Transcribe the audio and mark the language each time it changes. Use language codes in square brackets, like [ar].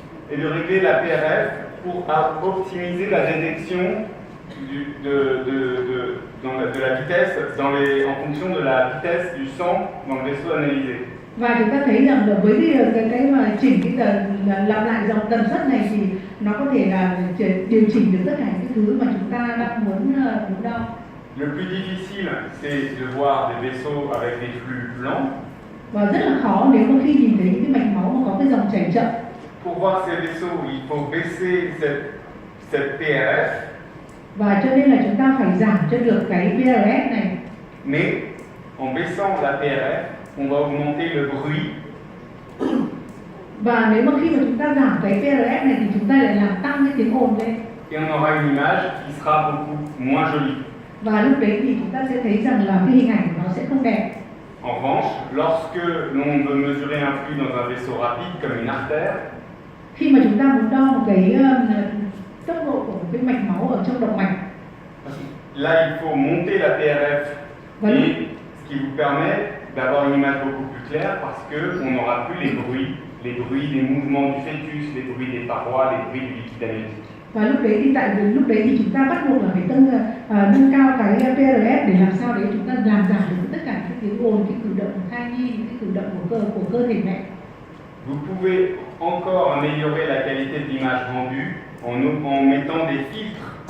[fr] Et de régler la PRF pour optimiser la détection de la vitesse en fonction de la vitesse du sang dans le vaisseau analysé. [vi] Và chúng ta thấy rằng là với cái mà chỉnh cái lặp lại dòng tần suất này thì nó có thể là điều chỉnh được tất cả những thứ mà chúng ta đang muốn đo. [fr] Le plus difficile, c'est de voir des vaisseaux avec des flux lents. [vi] Và rất là khó nếu mà khi nhìn thấy những cái mạch máu mà có cái dòng chảy chậm. [fr] Pour voir ces vaisseaux, il faut baisser cette PRF. [vi] Và cho nên là chúng ta phải giảm cho được cái PRF này. [fr] Mais en baissant la PRF, on va augmenter le bruit. [vi] Và nếu mà khi mà chúng ta giảm cái PRF này thì chúng ta lại làm tăng cái tiếng ồn lên. [fr] Et on aura une image qui sera beaucoup moins jolie. [vi] Và lúc đấy thì chúng ta sẽ thấy rằng là cái hình ảnh của nó sẽ không đẹp. [fr] En revanche, lorsque l'on veut mesurer un flux dans un vaisseau rapide comme une artère, [vi] khi mà chúng ta muốn đo một cái tốc độ của một cái mạch máu ở trong động mạch, [fr] là il faut monter la PRF, voilà. Et ce qui vous permet d'avoir une image beaucoup plus claire parce qu'on n'aura plus les bruits des mouvements du fœtus, les bruits des parois, les bruits du liquide amniotique. [vi] Và lúc đấy thì chúng ta bắt buộc là phải nâng cao cái PRF để làm sao đấy chúng ta làm giảm được tất cả các tiếng ồn, cái cử động của thai nhi, cái cử động của cơ thể mẹ. [fr] Vous pouvez encore améliorer la qualité de l'image rendue en mettant des filtres.